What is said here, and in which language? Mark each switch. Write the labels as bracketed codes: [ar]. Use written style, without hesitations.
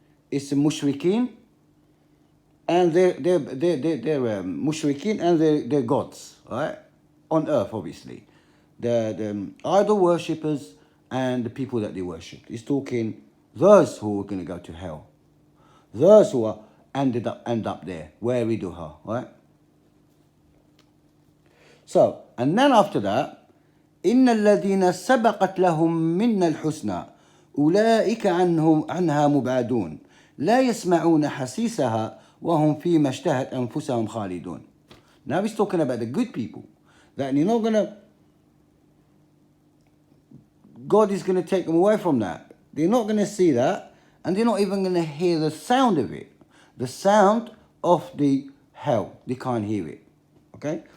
[en] It's the mushrikeen, and they're mushrikeen and they're gods, right? On earth, obviously. The idol worshippers and the people that they worship. He's talking those who are going to go to hell. Those who are end up there, واردها, right? So, and then after that, [ar] إن الذين سبقت لهم منا الحسنى أولئك عنها مبعدون لا يسمعون حسيسها وهم فيما اشتهت أنفسهم خالدون. [en] Now he's talking about the good people. That you're not gonna, God is gonna take them away from that. They're not gonna see that, and they're not even gonna hear the sound of it. The sound of the hell. They can't hear it. Okay?